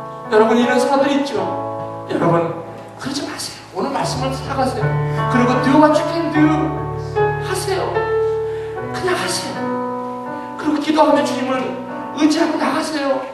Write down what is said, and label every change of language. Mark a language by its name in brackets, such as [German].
[Korean] 여러분, 이런 사람들이 있죠. 여러분, 그러지 마세요. 오늘 말씀을 살아가세요. 그리고 [English] do what you can do [Korean] 하세요. 그냥 하세요. 그리고 기도하며 주님을 의지하고 나가세요.